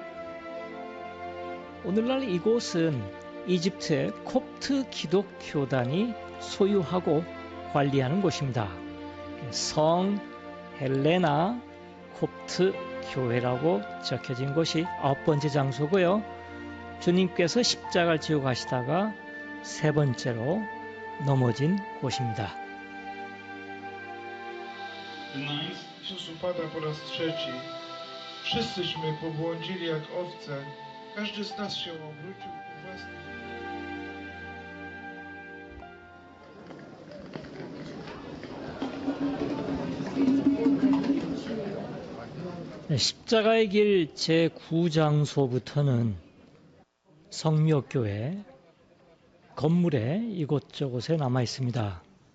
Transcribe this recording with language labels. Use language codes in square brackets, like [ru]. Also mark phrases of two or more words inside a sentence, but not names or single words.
[ko] 오늘날 이곳은 이집트의 콥트 기독교단이 소유하고 관리하는 곳입니다. 성 헬레나 콥트 교회라고 적혀진 곳이 아홉 번째 장소고요. 주님께서 십자가를 지고 가시다가 세 번째로 넘어진 곳입니다. [pl] Jezus upada po raz trzeci. Wszyscyśmy pobłądzili jak owce. Każdy z nas się obrócił ku własnym. [ko] 십자가의 길 제9장소부터는 성묘교회 건물에 이곳저곳에 남아 있습니다.